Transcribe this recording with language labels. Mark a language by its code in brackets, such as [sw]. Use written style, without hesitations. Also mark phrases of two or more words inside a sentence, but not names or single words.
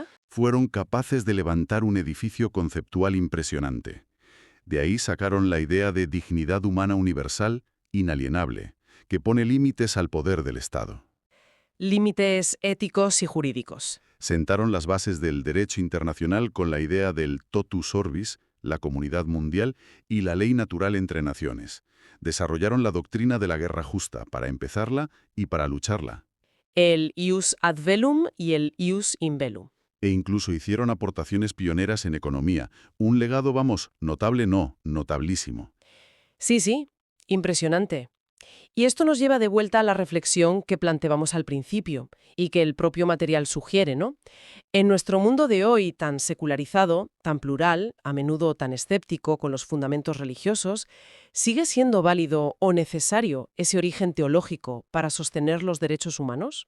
[es] fueron capaces de levantar un edificio conceptual impresionante. De ahí sacaron la idea de dignidad humana universal, inalienable, que pone límites al poder del Estado. Límites éticos y jurídicos. Sentaron las bases del derecho internacional con la idea del [la] totus orbis, [es] la comunidad mundial, y la ley natural entre naciones. Desarrollaron la doctrina de la guerra justa para empezarla y para lucharla. [la] El ius ad bellum [es] y el [la] ius in bellum. [es] E incluso hicieron aportaciones pioneras en economía. Un legado, vamos, notable no, notablísimo. Sí, sí, impresionante. Y esto nos lleva de vuelta a la reflexión que planteábamos al principio y que el propio material sugiere, ¿no? En nuestro mundo de hoy tan secularizado, tan plural, a menudo tan escéptico con los fundamentos religiosos, ¿sigue siendo válido o necesario ese origen teológico para sostener los derechos humanos?